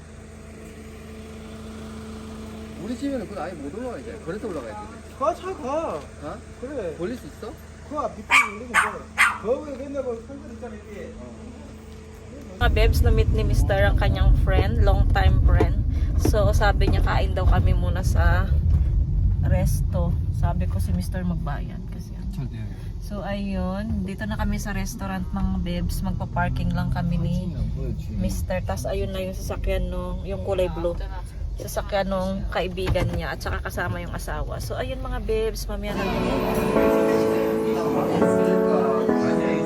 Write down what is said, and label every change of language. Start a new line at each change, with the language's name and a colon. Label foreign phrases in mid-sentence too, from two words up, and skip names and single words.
Korean: 우리 집에는 그건 아예 못 올라가 이제. 그래서 올라가야 돼. 가차 가. 어? 그래. 돌릴 수 있어? 그 앞 밑에 있는 거 있잖아. 거기에 맨날 그 설명 있잖아 이게.
Filipino: Mga Bebs, na-meet ni Mister ang kanyang friend,
English: long time friend.
Filipino: So, sabi niya kain daw kami muna sa resto. Sabi ko si Mister magbayad kasi.
Korean: 잘 돼.
Filipino: So, So ayun, dito na kami sa restaurant mga bebs. Magpa-parking lang kami ni Mr. Tas ayun na yung sasakyan nung, yung kulay blue. Sasakyan nung kaibigan niya at saka kasama yung asawa. So ayun mga bebs, mamaya na.